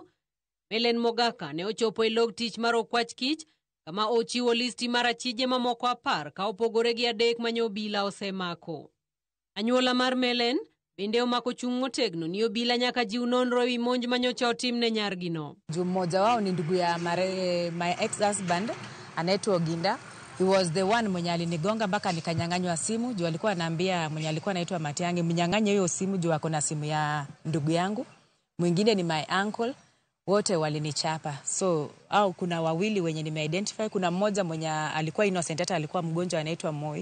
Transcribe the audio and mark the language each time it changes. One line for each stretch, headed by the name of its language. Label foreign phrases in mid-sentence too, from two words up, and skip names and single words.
Luo (Kenya and Tanzania): Melen Mogaka ne ochopo e log tich mar okwach kich kama ochiwo listi mar achije mamoko 10 ka opogore gi 3 manyo obila osemako. Anyuola mar Melen bende omako chung' motegno ni obila nyaka jiw nonro ewi monj manyocha otimne nyargi no.
Swahili: Mmoja wao ni ndugu ya
English: my ex-husband
Swahili: anaitwa Oginda.
English: He was the one
Swahili: mwenye alinigonga mpaka nikanyang'anywa simu juu alikuwa anaambia mwenye alikuwa anaitwa Matiangi mnyang'anye hiyo simu juu ako na simu ya ndugu yangu. Mwingine ni
English: my uncle,
Swahili: wote walinichapa. So au kuna wawili wenye nimeidentify, kuna mmoja mwenye alikuwa innocent hata alikuwa mgonjwa anaitwa Moi.